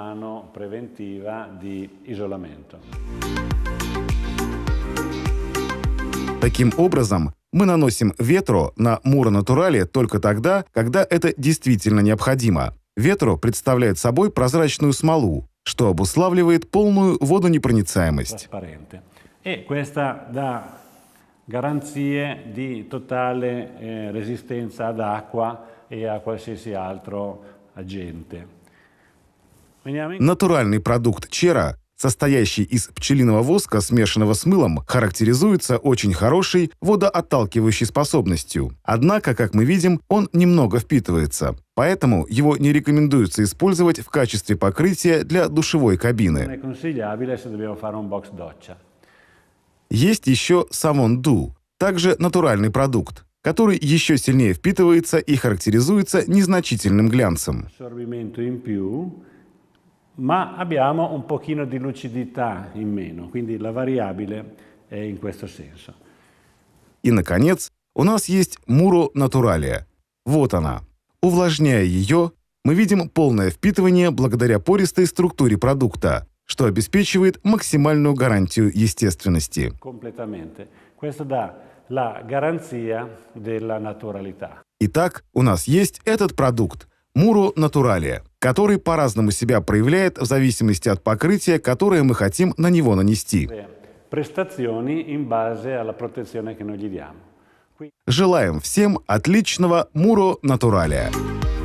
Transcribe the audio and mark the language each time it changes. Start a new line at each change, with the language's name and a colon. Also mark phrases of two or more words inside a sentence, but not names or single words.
Russian: Таким образом, мы наносим Vetro на Muro Naturalia только тогда, когда это действительно необходимо. Vetro представляет собой прозрачную смолу, что обуславливает полную водонепроницаемость.
Italian: Garanzie di totale resistenza ad acqua e a qualsiasi altro agente.
Russian: Натуральный продукт Cera состоящий из пчелиного воска, смешанного с мылом, характеризуется очень хорошей водоотталкивающей способностью. Однако, как мы видим, он немного впитывается. Поэтому его не рекомендуется использовать в качестве покрытия для душевой кабины. Есть еще Savon Doux, также натуральный продукт, который еще сильнее впитывается и характеризуется незначительным глянцем.
Italian: Ma abbiamo un pochino di lucidità in meno, quindi la variabile è in questo senso.
Russian: И, наконец, у нас есть Muro Naturalia. Вот она. Увлажняя ее, мы видим полное впитывание благодаря пористой структуре продукта, что обеспечивает максимальную гарантию естественности.
Italian: Completamente. Questo dà la garanzia della naturalità.
Russian: Итак, у нас есть этот продукт Muro Naturalia, который по-разному себя проявляет в зависимости от покрытия, которое мы хотим на него нанести. Желаем всем отличного Muro Naturalia!